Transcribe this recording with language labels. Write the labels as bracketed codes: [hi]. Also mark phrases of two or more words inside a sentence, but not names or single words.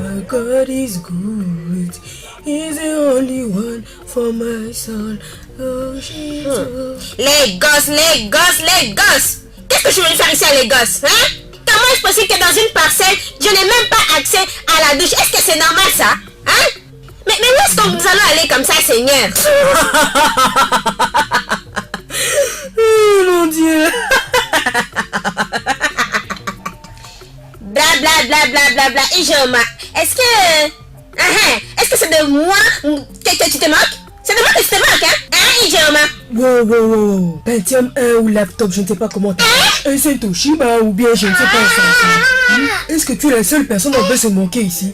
[en] God is good. He's the only one for my soul. Oh, Jesus. [fr] Les gosses, les gosses, les gosses. Qu'est-ce que je suis venu faire ici à les gosses, hein? Comment est-ce possible que dans une parcelle, je n'ai même pas accès à la douche? Est-ce que c'est normal ça? Hein? Mais où est-ce que nous allons aller comme ça, Seigneur? Oh mon Dieu. Bla bla bla bla bla bla. Ijoma, est-ce que c'est de moi que tu te moques? C'est de moi que tu te moques, hein? Ijoma? Wow. Pentium 1 ou laptop, je ne sais pas comment t'as. Est-ce un Toshiba ou bien je ne sais pas. Est-ce que tu es la seule personne à se moquer ici?